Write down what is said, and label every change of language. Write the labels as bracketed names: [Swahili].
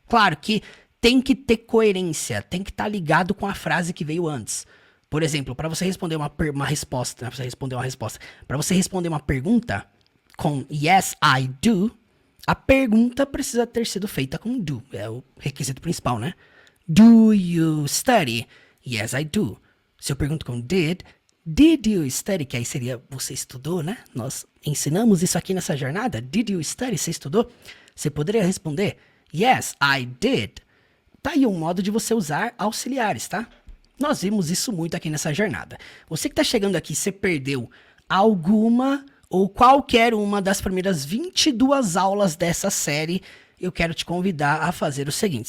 [Portuguese] Claro que tem que ter coerência, tem que estar ligado com a frase que veio antes. Por exemplo, para você responder uma resposta, para você responder uma pergunta com [English] yes, I do, [Portuguese] a pergunta precisa ter sido feita com do. É o requisito principal, né? [English] Do you study? Yes, I do. [Portuguese] Se eu pergunto com [English] did you study? [Portuguese] Que aí seria você estudou, né? Nós ensinamos isso aqui nessa jornada. [English] Did you study? [Portuguese] Você estudou? Você poderia responder [English] yes, I did. [Portuguese] Tá aí um modo de você usar auxiliares, tá? Nós vimos isso muito aqui nessa jornada. Você que tá chegando aqui, você perdeu alguma ou qualquer uma das primeiras 22 aulas dessa série, eu quero te convidar a fazer o seguinte.